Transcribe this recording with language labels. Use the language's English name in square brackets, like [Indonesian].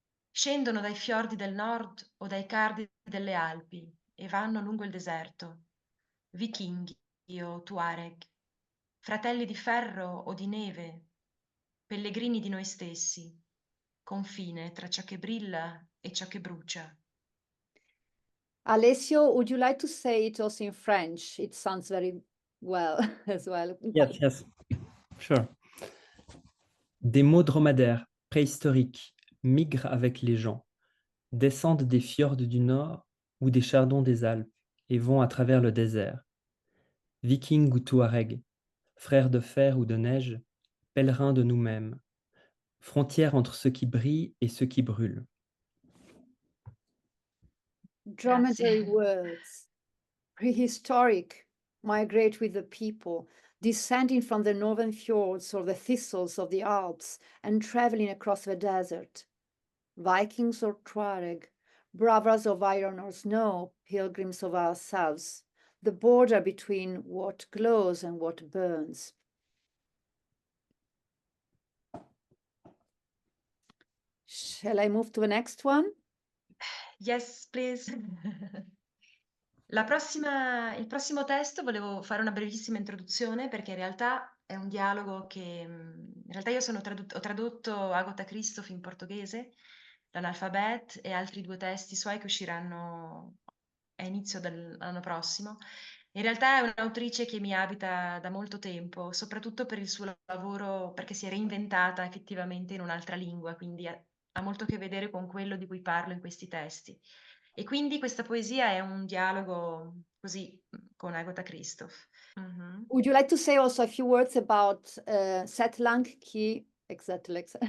[Italian] Scendono dai fiordi del nord o dai cardi delle Alpi e vanno lungo il deserto. Vichinghi o Tuareg, fratelli di ferro o di neve, pellegrini di noi stessi, confine tra ciò che brilla e ciò che brucia. [English] Alessio, would you like to say it also in French? It sounds very well as well. Yes, yes, sure. [French] Des mots dromadaires préhistoriques migrent avec les gens, descendent des fjords du nord ou des chardons des Alpes et vont à travers le désert. Vikings ou Touareg, frères de fer ou de neige, pèlerins de nous-mêmes, frontière entre ceux qui brillent et ceux qui brûlent. [English] Dromedary words, prehistoric, migrate with the people, descending from the northern fjords or the thistles of the Alps and traveling across the desert. Vikings or Tuareg, brothers of iron or snow, pilgrims of ourselves, the border between what glows and what burns. Shall I move to the next one? Yes, please. [Italian] Il prossimo testo volevo fare una brevissima introduzione perché in realtà è un dialogo che in realtà io ho tradotto Agatha Christoph in portoghese, l'Analphabet e altri 2 testi suoi che usciranno a inizio dell'anno prossimo. In realtà è un'autrice che mi abita da molto tempo, soprattutto per il suo lavoro, perché si è reinventata effettivamente in un'altra lingua, quindi ha molto a che vedere con quello di cui parlo in questi testi. E quindi questa poesia è un dialogo così con Agatha Christoph. [English] Would you like to say also a few words about Settimana exactly.